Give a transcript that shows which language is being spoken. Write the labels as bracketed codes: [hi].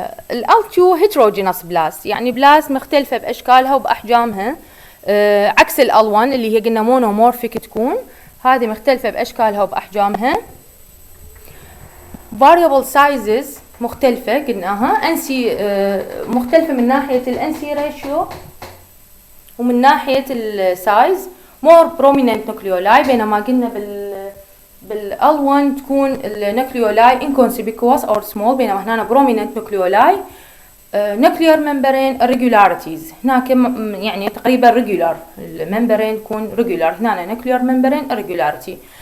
[ar] ال L2 [en] heterogeneous blast، [ar] يعني بلاست مختلفة بأشكالها وبأحجامها، عكس ال L1 اللي هي قلنا monomorphic تكون، هذه مختلفة بأشكالها وبأحجامها. [en] variable sizes [ar] مختلفة قلناها. NC مختلفة من ناحية ال NC ratio ومن ناحية ال size. [en] more prominent nucleoli، [ar] بينما قلنا بال [en] L1 [ar] تكون ال [en] nucleoli inconspicuous or small، [ar] بينما هنا [en] prominent nucleoli. nuclear membrane irregularities، [ar] هناك يعني تقريبا [en] regular، [ar] الممبرين يكون [en] regular، [ar] هنا [en] nuclear membrane irregularity.